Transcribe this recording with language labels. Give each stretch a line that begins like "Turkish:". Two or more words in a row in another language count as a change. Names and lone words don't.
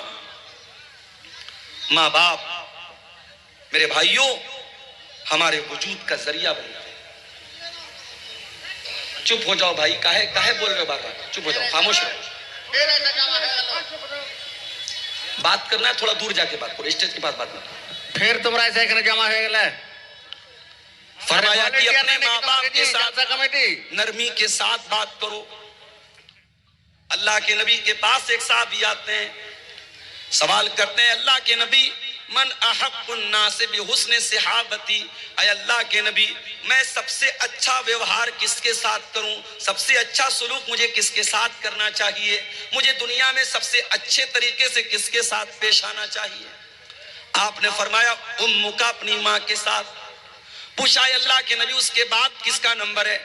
Urdu: ماں باپ میرے بھائیوں ہمارے وجود کا ذریعہ بنتے ہیں۔ چپ ہو جاؤ بھائی، کاہے بول رہے بار بار، چپ ہو جاؤ، خاموش رہو۔ بات کرنا ہے تھوڑا دور جا کے بات کرو، اسٹیج کے پاس بات نہ کرو۔
Bangla: ফের তোমরা এখানে জমা হয়ে গেলে।
Urdu: فرمایا کہ اپنے ماں باپ کے ساتھ جلسہ کمیٹی نرمی کے ساتھ بات کرو۔ اللہ کے نبی کے پاس ایک صحابی آتے ہیں، سوال کرتے ہیں اللہ کے نبی
Arabic: من احق الناس بحسن صحابتی،
Urdu: اے اللہ کے نبی میں سب سے اچھا ویوہار کس کے ساتھ کروں، سب سے اچھا سلوک مجھے کس کے ساتھ کرنا چاہیے، مجھے دنیا میں سب سے اچھے طریقے سے کس کے ساتھ پیش آنا چاہیے۔ آپ نے فرمایا امک اپنی ماں کے ساتھ. پوچھا اے اللہ کے نبی اس کے بعد کس کا نمبر ہے؟